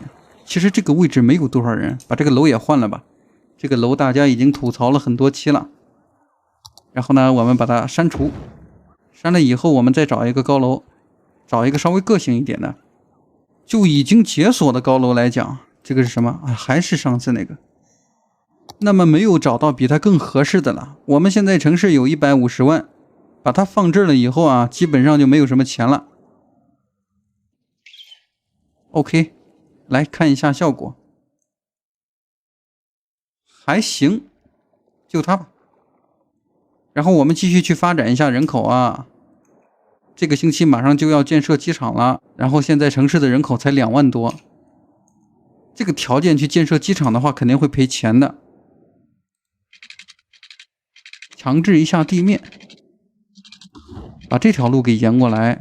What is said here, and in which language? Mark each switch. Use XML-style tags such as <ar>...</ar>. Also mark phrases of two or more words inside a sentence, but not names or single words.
<zh>其實這個位置沒有多少人，把這個樓也換了吧。這個樓大家已經吐槽了很多期了。然後呢，我們把它刪除，刪了以後我們再找一個高樓，找一個稍微個性一點的。就已經解锁的高楼來講，這個是什麼啊？還是上次那個。那麼沒有找到比它更合適的了。我們現在城市有150萬，把它放這了以後啊，基本上就沒有什麼錢了。OK， 來看一下效果，還行，就它吧。然後我們繼續去發展一下人口啊。這個星期馬上就要建設機場了，然後現在城市的人口才2萬多，這個條件去建設機場的話，肯定會賠錢的。強制一下地面，把這條路給沿過來。</zh>